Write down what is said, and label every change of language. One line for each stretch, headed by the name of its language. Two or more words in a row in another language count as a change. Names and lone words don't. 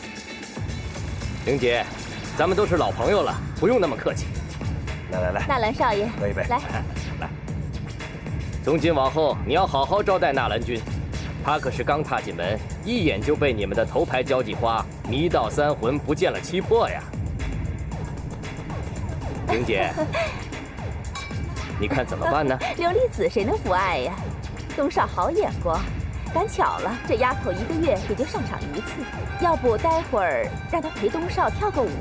Chinese: 玲姐，咱們都是老朋友了，不用那麼客氣。來，納蘭少爺，喝一杯，來。從今往後，你要好好招待納蘭君，他可是剛踏進門，一眼就被你們的頭牌交際花迷到三魂，不見了七魄呀。玲姐，你看怎么办呢？琉璃子谁能不爱呀？东少好眼光，赶巧了，这丫头1个月也就上场1次，要不待会儿让她陪东少跳个舞？